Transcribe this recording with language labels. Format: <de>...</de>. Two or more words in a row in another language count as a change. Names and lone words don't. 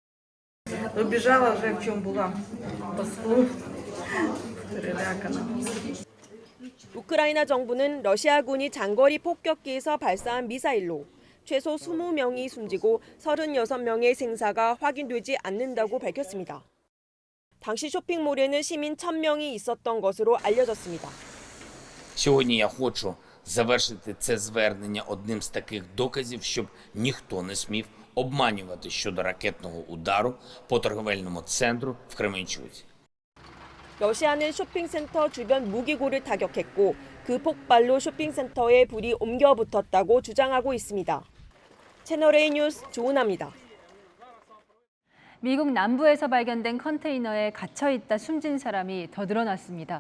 <ko>우크라이나 정부는 러시아군이 장거리 폭격기에서 발사한 미사일로 최소 20명이 숨지고 36명의 생사가 확인되지 않는다고 밝혔습니다. 당시 쇼핑몰에는 시민 1000명이 있었던 것으로 알려졌습니다.</ko> <uk>Сьогодні я хочу завершити це звернення одним з таких доказів, щоб ніхто не смів обманювати щодо ракетного удару по торговельному центру в Кременчуці.</uk> <ko>러시아는 쇼핑센터 주변 무기고를 타격했고 그 폭발로 쇼핑센터에 불이 옮겨 붙었다고 주장하고 있습니다. 채널A 뉴스 조은하입니다. 미국 남부에서 발견된 컨테이너에 갇혀있다 숨진 사람이 더 늘어났습니다.</ko>